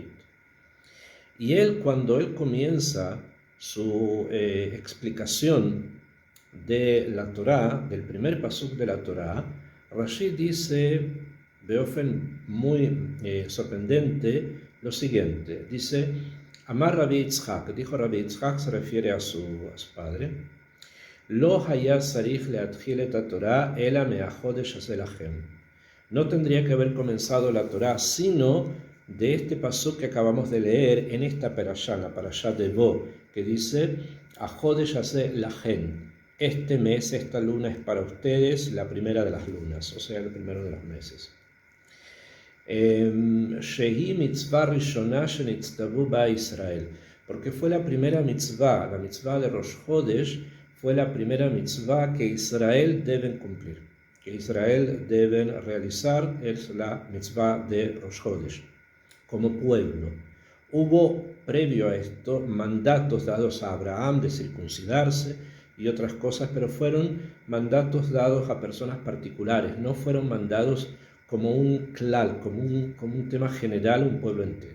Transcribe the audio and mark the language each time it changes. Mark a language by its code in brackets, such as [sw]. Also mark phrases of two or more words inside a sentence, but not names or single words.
[es] Y cuando él comienza su explicación de la Torá, del primer pasuk de la Torá, Rashi dice, beofen muy sorprendente, lo siguiente. Dice, Amar Rabbi Yitzhak, dijo Rabbi Yitzhak, se refiere a su padre, [he] לא היה צריך להתחיל את התורה אלא מהחודש הזה לכם. [es] No tendría que haber comenzado la Torá, sino de este pasuk que acabamos de leer en esta parashá, la parashá de Bo, que dice, [he] החודש הזה לכם. [es] Este mes, esta luna es para ustedes, la primera de las lunas, o sea, el primero de los meses. [he] שהיא מצוה ראשונה שנצטוו בה ישראל, [es] porque fue la primera mitzvah, la mitzvah de Rosh Chodesh, fue la primera mitzvah que Israel deben cumplir, que Israel deben realizar, es la mitzvah de Rosh Chodesh, como pueblo. Hubo, previo a esto, mandatos dados a Abraham de circuncidarse y otras cosas, pero fueron mandatos dados a personas particulares, no fueron mandados como un klal, como un tema general, un pueblo entero.